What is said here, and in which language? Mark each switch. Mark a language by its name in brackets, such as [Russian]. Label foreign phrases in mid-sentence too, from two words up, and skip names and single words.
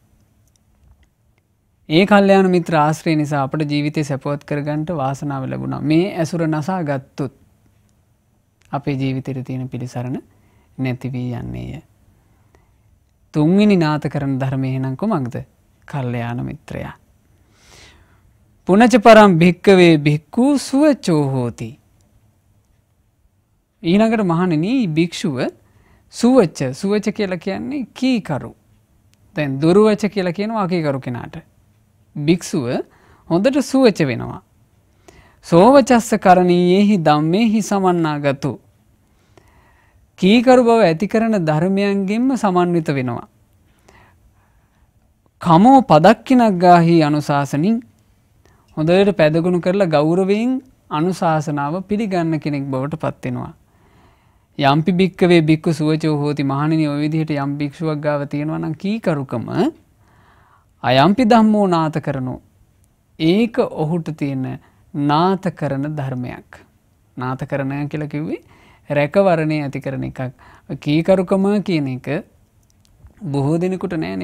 [Sinhala] ඒ කල්යාණ මිත්‍ර ආශ්‍රය නිසා අපේ ජීවිතේ සැපවත් කරගන්න වාසනාව ලැබුණා. මේ ඇසුර නසා ගත්තොත් අපේ ජීවිතේට තියෙන පිළිසරණ නැති වී යන්නේය. තුන්වෙනි නාත කරන ධර්මය එහෙනම් කොමක්ද? කල්යාණ මිත්‍රයා. [Pali] පුනච පරම් භික්කවේ භික්ඛු සුවචෝ හෝති. [Sinhala] ඊළඟට මහණෙනි භික්ෂුව සුවච සුවච කියලා කියන්නේ කීකරු. දැන් දුර්වච කියලා කියනවා අකීකරු කෙනාට. භික්ෂුව හොඳට සුවච වෙනවා. [Pali] සෝවචස්ස කරණීයේහි ධම්මේහි සමන්නාගතෝ. [Sinhala] කීකරු බව ඇති කරන ධර්මයන්ගෙන්ම සමන්විත වෙනවා. [Pali] කමෝ පදක්කිනග්ගාහි අනුශාසනින් [Sinhala] හොඳට පැදගුණ කරලා ගෞරවයෙන් අනුශාසනාව පිළිගන්න කෙනෙක් බවට පත් වෙනවා. [Pali] යම්පි භික්කවේ භික්ඛු සුවචෝ හෝති [Sinhala] මහණෙනි ඔය විදිහට යම් භික්ෂුවක් ගාව තියෙනවා නම් කීකරුකම [Pali] අයම්පි ධම්මෝ නාත කරනෝ [Sinhala] ඒක ඔහුට තියෙන නාත කරන ධර්මයක්. නාත කරන කියලා කිව්වේ රැකවරණය ඇති කරන එකක්. කීකරුකම කියන එක බොහෝ දෙනෙකුට නෑනේ.